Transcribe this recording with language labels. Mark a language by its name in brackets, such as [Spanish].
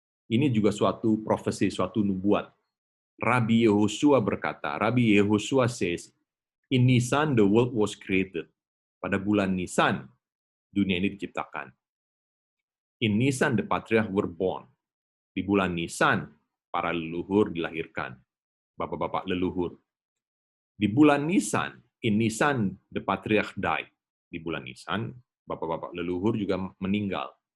[Indonesian] Ini juga suatu profesi, suatu nubuat. Rabbi Yehoshua berkata, [English] Rabbi Yehoshua says, in Nisan the world was created. [Indonesian] Pada bulan Nisan, dunia ini diciptakan. [English] In Nisan the patriarchs were born. [Indonesian] Di bulan Nisan, para leluhur dilahirkan. Bapak-bapak leluhur. Di bulan Nisan, [English] in Nisan the patriarch died. [Indonesian] Di bulan Nisan, bapak-bapak leluhur juga meninggal.